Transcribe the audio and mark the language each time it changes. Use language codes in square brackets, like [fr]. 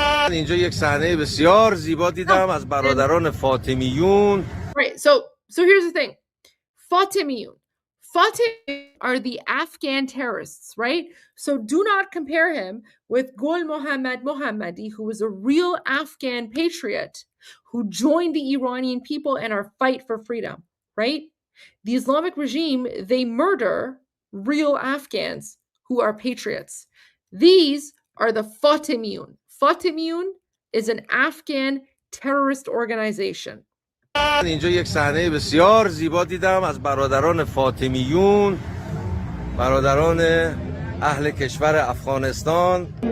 [fa] اینجا یک صحنه بسیار زیبا دیدم از برادران فاطمیون. [en] Right. So here's the thing. Fatimiyun are the Afghan terrorists, right? So do not compare him with Gul Mohammad Mohammadi, who was a real Afghan patriot who joined the Iranian people and our fight for freedom, right? The Islamic regime, they murder real Afghans who are patriots. These are the Fatimiyun. Fatimiyun is an Afghan terrorist organization. [fa] اینجا یک صحنه بسیار زیبا دیدم از برادران فاطمیون، برادران اهل کشور افغانستان.